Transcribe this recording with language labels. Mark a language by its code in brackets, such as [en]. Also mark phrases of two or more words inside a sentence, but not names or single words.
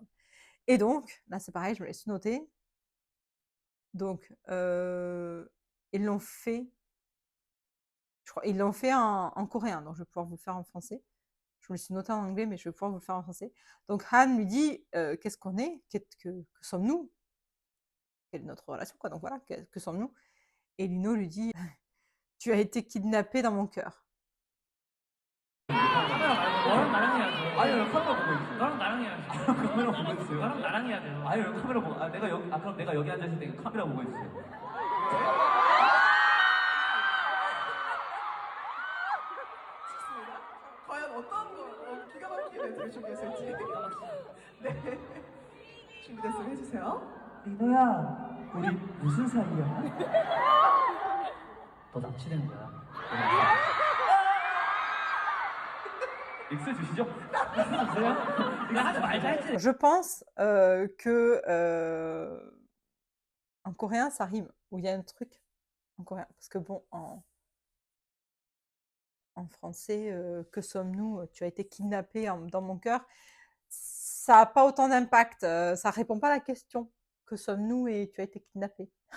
[fr] Et donc, là c'est pareil, je me l'ai noté. Donc, ils l'ont fait, je crois, ils l'ont fait en coréen, donc je vais pouvoir vous le faire en français. Je me le suis noté en anglais, mais je vais pouvoir vous le faire en français. Donc Han lui dit, qu'est-ce qu'on est, que sommes-nous, quelle est notre relation, quoi. Donc voilà, que sommes-nous? Et Lino lui dit, tu as été kidnappé dans mon cœur. [ko] 너랑 나랑 해야죠. 아니, 왜 카메라 보고 있어요? 너랑 나랑 해야지. 카메라 보고 있어요? 너랑 나랑 해야 돼요. 아니, 왜 카메라 보고, 내가 여기, 그럼 내가 여기 앉아있을 때 카메라 보고 있어요. 좋습니다. 과연 어떤 기가 막히게 멘트를 준비했을지. 네. 준비됐으면 해주세요. 리노야, 우리 무슨 사이야? 너 납치된 거야. 익스 주시죠? 이거 하지 말자 했지. [fr] Je pense que en coréen ça rime, ou il y a un truc en coréen, parce que bon, en français, que sommes-nous, tu as été kidnappé dans mon cœur, ça n'a pas autant d'impact, ça répond pas à la question, que sommes-nous et tu as été kidnappé.